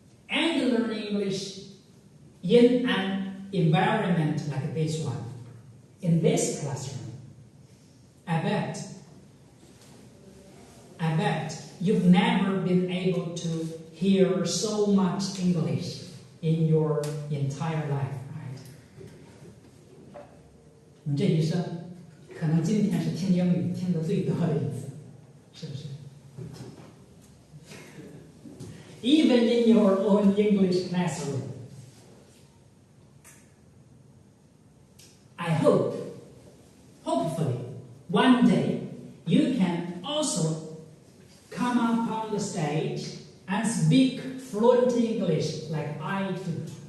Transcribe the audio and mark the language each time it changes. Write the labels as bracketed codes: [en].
[en] And learn English in an environment like this one. In this classroom. I bet you've never been able to hear so much English in your entire life, right? [zh] 你这一生，可能今天是听英语听得最多的一次，是不是？ [en] Even in your own English classroom. I hope, hopefully, one day you can also come up on the stage and speak fluent English like I do.